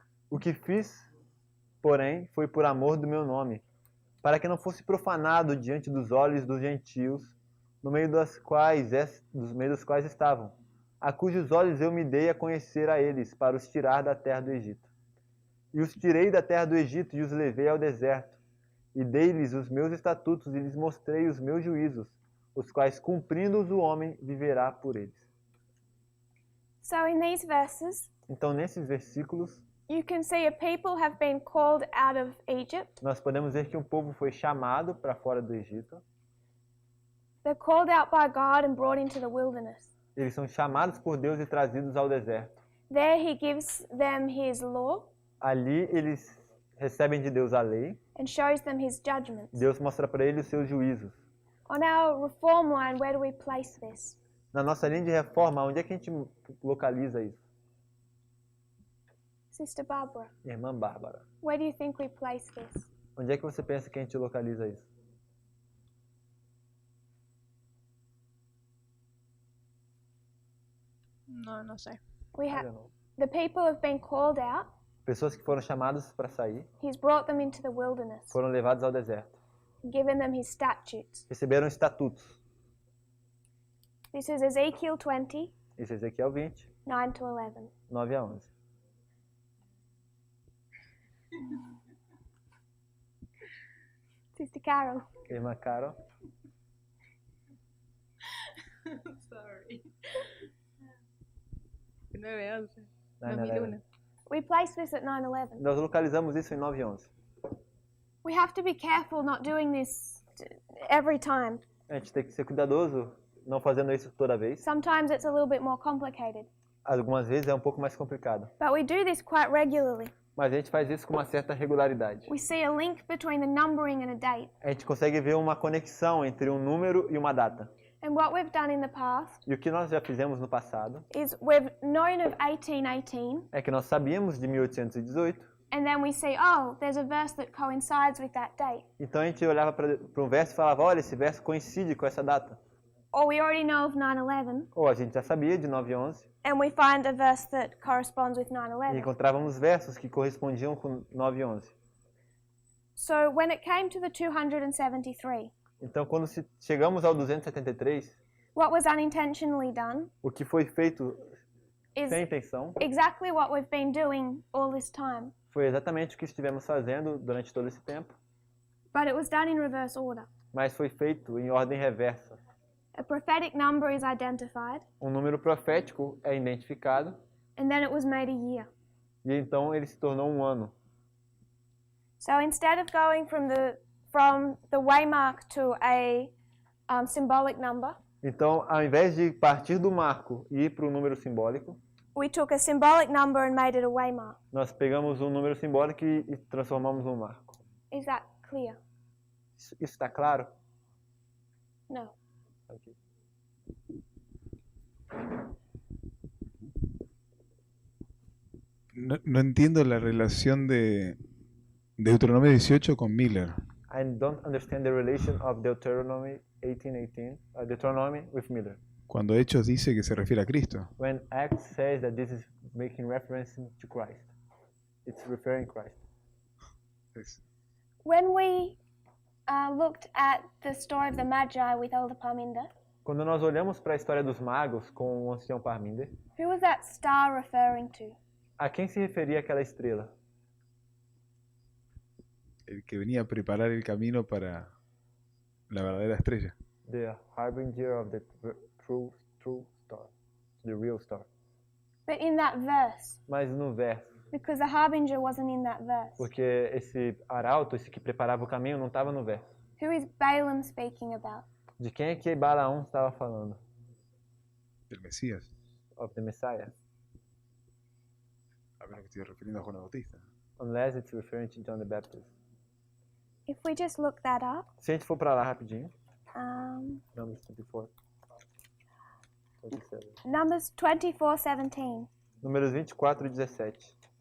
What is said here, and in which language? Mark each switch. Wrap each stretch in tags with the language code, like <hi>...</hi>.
<pt>O que fiz, porém, foi por amor do meu nome, para que não fosse profanado diante dos olhos dos gentios, no meio dos quais estavam, a cujos olhos eu me dei a conhecer a eles, para os tirar da terra do Egito. E os tirei da terra do Egito e os levei ao deserto, e dei-lhes os meus estatutos e lhes mostrei os meus juízos, os quais, cumprindo-os, o homem viverá por eles.</pt> <en>So in these verses,</en> <pt>Então, nesses versículos,</pt> <en>you can see a people have been called out of Egypt.</en> <pt>nós podemos ver que um povo foi chamado para fora do Egito.</pt> <en>They're called out by God and brought into the wilderness.</en> <pt>Eles são chamados por Deus e trazidos ao deserto.</pt> <en>There he gives them his law</en> <pt>Ali eles recebem de Deus a lei.</pt> <en>and shows them his judgments.</en> <pt>Deus mostra para eles os seus juízos.</pt> <en>On our reform line, where do we place this?</en> <pt>Na nossa linha de reforma, onde é que a gente localiza isso?</pt> <en>Sister Barbara,</en> <pt>Irmã Bárbara,</pt> <en>where do you think we place this?</en> <pt>onde é que você pensa que a gente localiza isso?</pt> <es>No sé.</es> <en>We I have don't know. the people have been called out.</en> <pt>Pessoas que foram chamadas para sair,</pt> <en>He's brought them into the wilderness,</en> <pt>foram levadas ao deserto.</pt> <en>given them his statutes.</en> <pt>Receberam estatutos.</pt> <en>This is Ezekiel 20,</en> <pt>Isso é Ezequiel 20,</pt> <en>9 to 11.</en> <pt>9 a 11.</pt> <en>Sister Carol.</en> <pt>Irmã Carol,</pt> <en>Sorry. 9-11. 9/11. We place this at 9/11.</en> <pt>Nós localizamos isso em 9 e 11.</pt> <en>We have to be careful not doing this every time.</en> <pt>A gente tem que ser cuidadoso, não fazendo isso toda vez.</pt> <en>Sometimes it's a little bit more complicated.</en> <pt>Algumas vezes é um pouco mais complicado.</pt> <en>But we do this quite regularly.</en> <pt>Mas a gente faz isso com uma certa regularidade.</pt> <en>We see a link between the numbering and a date.</en> <pt>A gente consegue ver uma conexão entre um número e uma data.</pt> <en>And what we've done in the past</en> <pt>E o que nós já fizemos no passado</pt> <en>is we've known of 1818,</en> <pt>é que nós sabíamos de 1818,</pt> <en>and then we see, oh, there's a verse that coincides with that date.</en> <pt>então a gente olhava para um verso e falava, olha, esse verso coincide com essa data.</pt> <en>Or we already know of 9/11,</en> <pt>Ou a gente já sabia de 9 e 11</pt> <en>and we find a verse that corresponds with</en> <pt>e</pt> <en>9/11.</en> <pt>encontrávamos versos que correspondiam com 9 e 11.</pt> <en>So when it came to the 273,</en> <pt>Então, quando chegamos ao 273,</pt> <en>what was unintentionally done</en> <pt>o que foi feito</pt> <en>is</en> <pt>sem intenção</pt> <en>exactly what we've been doing all this time,</en> <pt>foi exatamente o que estivemos fazendo durante todo esse tempo,</pt> <en>but it was done in reverse order.</en> <pt>mas foi feito em ordem reversa.</pt> <en>A prophetic number is identified,</en> <pt>Um número profético é identificado</pt> <en>and then it was made a year.</en> <pt>e então ele se tornou um ano.</pt> <en>So instead of going from the waymark to a symbolic number,</en> <pt>Então, ao invés de partir do marco e ir para o número simbólico,</pt> <en>we took a symbolic number and made it a waymark.</en> <pt>nós pegamos um número simbólico e transformamos num marco.</pt> <en>Is that clear?</en> <pt>Isso está claro?</pt> <en>No. Ok.</en> <es>No entiendo la relación de Deuteronomio 18 con Miller.</es> <en>I don't understand the relation of Deuteronomy 18:18, Deuteronomy with Miller.</en> <es>Cuando Hechos dice que se refiere a Cristo.</es> <en>When Acts says that this is making reference to Christ, it's referring Christ. When we looked at the story of the Magi with Elder Parminder,</en> <pt>Quando nós olhamos para a história dos magos com o ancião Parminder,</pt> <en>who was that star referring to?</en> <pt>a quem se referia aquela estrela?</pt> <es>El que venía a preparar el camino para la verdadera estrella.</es> <en>The harbinger of the true star, the real star. But in that verse,</en> <pt>Mas no verso,</pt> <en>because the harbinger wasn't in that verse.</en> <pt>porque esse arauto, esse que preparava o caminho, não estava no verso.</pt> <en>Who is Balaam speaking about?</en> <pt>De quem é que Balaão estava falando?</pt> <es>Del Mesías.</es> <en>Of the Messiah.</en> <es>A menos que estoy refiriendo a Juan el Bautista.</es> <en>Unless it's referring to John the Baptist. If we just look that up,</en> <pt>Se a gente for para lá rapidinho.</pt> <en>Numbers 24. 27. Numbers 24:17.</en> <pt>Números 24 e 17.</pt>